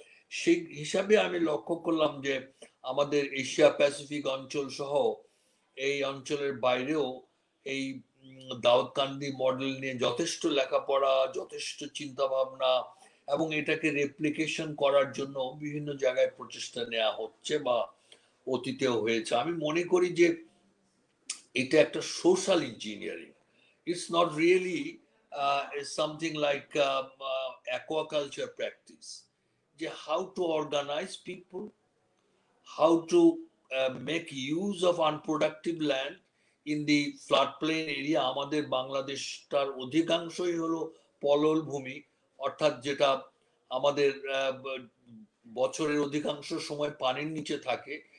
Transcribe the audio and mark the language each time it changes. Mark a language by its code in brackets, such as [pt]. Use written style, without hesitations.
[bn] সেই হিসাবে আমি লক্ষ্য করলাম যে আমাদের এশিয়া প্যাসিফিক অঞ্চল সহ এই অঞ্চলের বাইরেও এই দাউদকান্দি মডেল নিয়ে যথেষ্ট লেখাপড়া, যথেষ্ট চিন্তা ভাবনা এবং এটাকে রেপ্লিকেশন করার জন্য বিভিন্ন জায়গায় প্রচেষ্টা নেওয়া হচ্ছে বা অতীতেও হয়েছে। আমি মনে করি যে এটা একটা social engineering. [en] It's not really something like aquaculture practice. How to organize people, how to make use of unproductive land in the floodplain area. [bn] আমাদের বাংলাদেশটার অধিকাংশই হলো পলল ভূমি, অর্থাৎ যেটা আমাদের বছরের অধিকাংশ সময় পানির নিচে থাকে।